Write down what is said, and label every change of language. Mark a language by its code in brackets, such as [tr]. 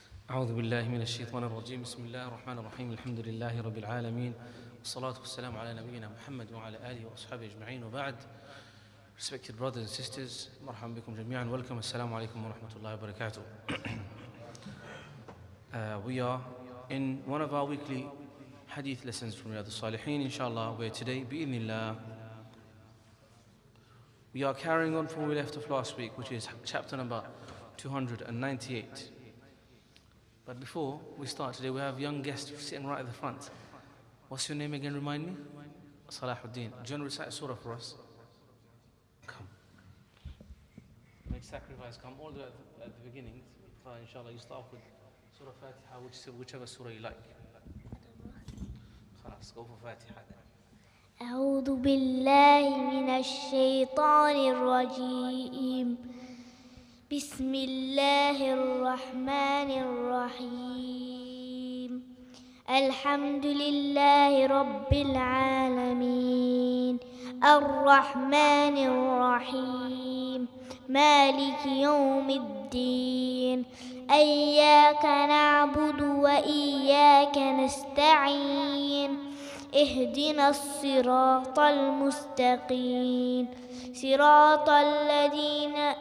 [ar] أعوذ بالله من الشيطان الرجيم بسم الله الرحمن الرحيم الحمد لله رب العالمين والصلاة والسلام على نبينا محمد وعلى آله وأصحابه أجمعين وبعد. [en] Respected brothers and sisters, [ar] مرحبا بكم جميعا. [en] Welcome. [ar] Assalamu alaikum wa rahmatullahi wa barakatuh. [en] We are in one of our weekly hadith lessons from Riyadh al-Salihin, inshallah, where today, bi'idhnillah, we are carrying on from where we left off last week, which is chapter number 298. But before we start today, we have young guests sitting right at the front. What's your name again? Remind me? Salahuddin. Do you want to recite a surah for us? Come. Make sacrifice. Come all the way at the beginning. Inshallah, you start off with Surah Fatiha, whichever surah you like. Let's go for Fatiha. [ar] أعوذ بالله من الشيطان الرجيم بسم الله الرحمن الرحيم الحمد لله رب العالمين الرحمن الرحيم مالك يوم الدين إياك نعبد وإياك نستعين اهدنا الصراط المستقيم صراط الذين